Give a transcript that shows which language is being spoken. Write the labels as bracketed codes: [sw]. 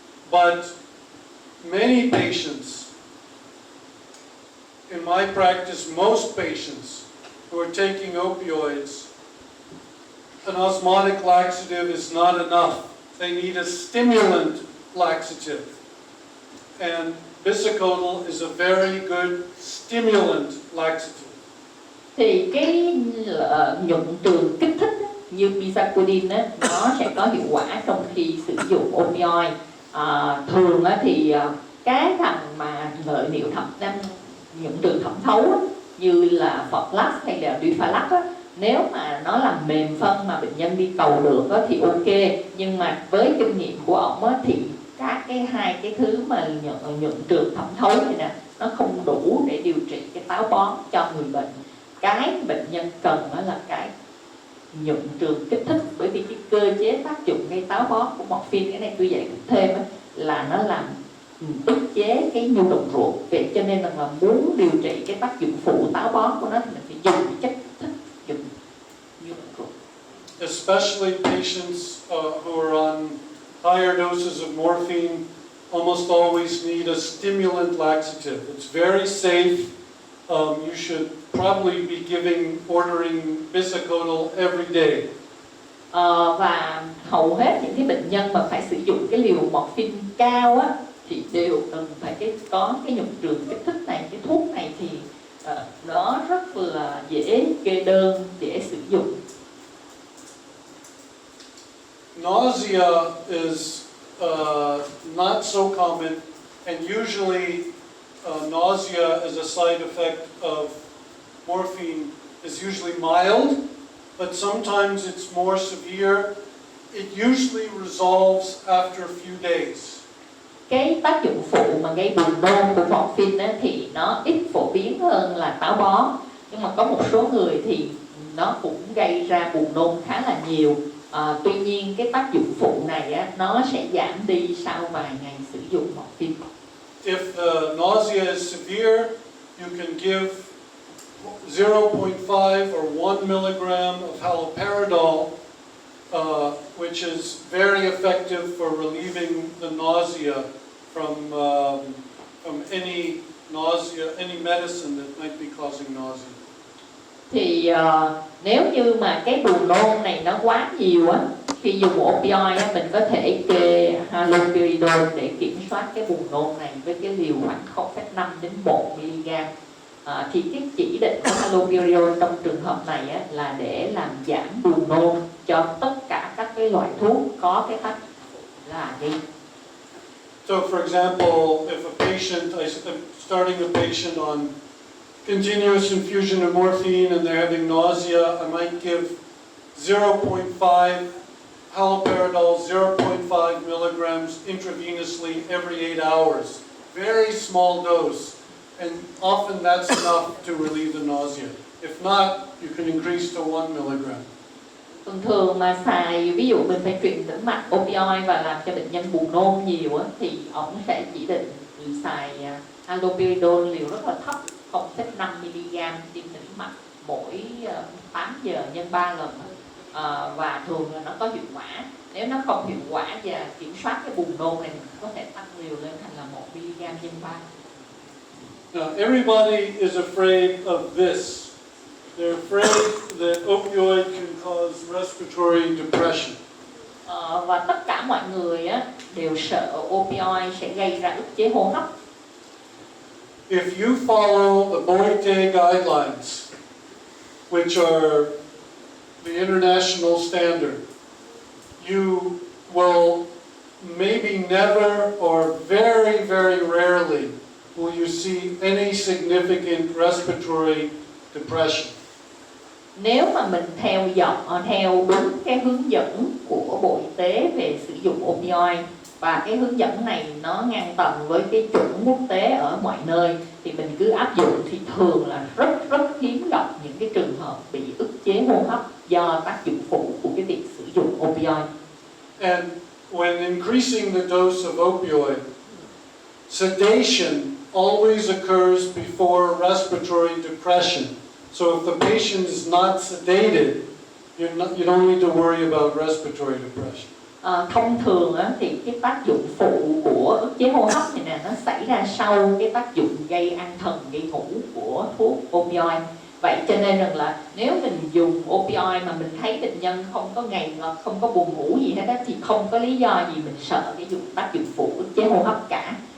[en] But many patients, in my practice, most patients who are taking opioids, an osmotic laxative is not enough. They need a stimulant laxative. And bisacodyl is a very good stimulant laxative. [vi] Thì cái nhuận trường kích thích như bisacodyl nó sẽ có hiệu quả trong khi sử dụng opioid. Thường thì cái thằng mà lợi niệu nhuận trường thẩm thấu như là Forlax hay là Dufalac nếu mà nó làm mềm phân mà bệnh nhân đi cầu được thì ok, nhưng mà với kinh nghiệm của ổng thì các hai cái thứ mà nhuận trường thẩm thấu này nè nó không đủ để điều trị cái táo bón cho người bệnh. Cái bệnh nhân cần là cái nhuận trường kích thích, bởi vì cái cơ chế tác dụng gây táo bón của morphine, cái này tôi giải thích thêm là nó làm ức chế cái nhu động ruột. Vậy cho nên là muốn điều trị cái tác dụng phụ táo bón của nó thì mình phải dùng chất kích thích, dùng nhu động ruột. [en] Especially patients who are on higher doses of morphine almost always need a stimulant laxative. It's very safe. You should probably be ordering bisacodyl every day. [vi] Và hầu hết những cái bệnh nhân mà phải sử dụng cái liều morphine cao thì đều cần phải có cái nhuận trường kích thích này. Cái thuốc này thì nó rất là dễ kê đơn, dễ sử dụng. [en] Nausea is not so common And usually nausea as a side effect of morphine is usually mild, but sometimes it's more severe. It usually resolves after a few days. [vi] Cái tác dụng phụ mà gây buồn nôn của morphine á, thì nó ít phổ biến hơn là táo bón, nhưng mà có một số người thì nó cũng gây ra buồn nôn khá là nhiều. Tuy nhiên cái tác dụng phụ này á, nó sẽ giảm đi sau vài ngày sử dụng morphine. [en] If the nausea is severe, you can give 0.5 or 1 milligram of haloperidol, which is very effective for relieving the nausea from any medicine that might be causing nausea. [vi] Thì nếu như mà cái buồn nôn này nó quá nhiều á, khi dùng opioid á, mình có thể kê haloperidol để kiểm soát cái buồn nôn này với cái liều khoảng 0,5 đến 1 mg. Thì cái chỉ định của haloperidol trong trường hợp này á, là để làm giảm buồn nôn cho tất cả các cái loại thuốc có cái tác là gây. [en] So, for example, if a patient, I'm starting a patient on continuous infusion of morphine and they're having nausea, I might give 0.5 haloperidol, 0.5 milligrams intravenously every 8 hours. Very small dose, and often that's enough to relieve the nausea. If not, you can increase to 1 milligram. [vi] Thường mà xài, ví dụ mình phải truyền tĩnh mạch opioid và làm cho bệnh nhân buồn nôn nhiều á, thì ổng sẽ chỉ định xài haloperidol liều rất là thấp, 0,5 mg tiêm tĩnh mạch mỗi 8 giờ nhân 3 lần. Và thường là nó có hiệu quả. Nếu nó không hiệu quả và kiểm soát cái buồn nôn này, mình có thể tăng liều lên thành là 1 mg nhân 3. [en] Now, everybody is afraid of this. They're afraid that opioid can cause respiratory depression. [vi] Và tất cả mọi người á, đều sợ opioid sẽ gây ra ức chế hô hấp. [en] If you follow the Boite guidelines, which are the international standard, you will maybe never or very, very rarely will you see any significant respiratory depression. [vi] Nếu mà mình theo đúng cái hướng dẫn của Bộ Y tế về sử dụng opioid, và cái hướng dẫn này nó ngang tầm với cái chuẩn quốc tế ở mọi nơi, thì mình cứ áp dụng, thì thường là rất hiếm gặp những cái trường hợp bị ức chế hô hấp do tác dụng phụ của cái việc sử dụng opioid. [en] And when increasing the dose of opioid, sedation always occurs before respiratory depression. So if the patient is not sedated, you don't need to worry about respiratory depression. [vi] Thông thường á, thì cái tác dụng phụ của ức chế hô hấp này nè, nó xảy ra sau cái tác dụng gây an thần, gây ngủ của thuốc opioid. Vậy cho nên rằng là nếu mình dùng opioid mà mình thấy bệnh nhân không có ngày ngợp, không có buồn ngủ gì hết á, thì không có lý do gì mình sợ cái tác dụng phụ ức chế hô hấp cả.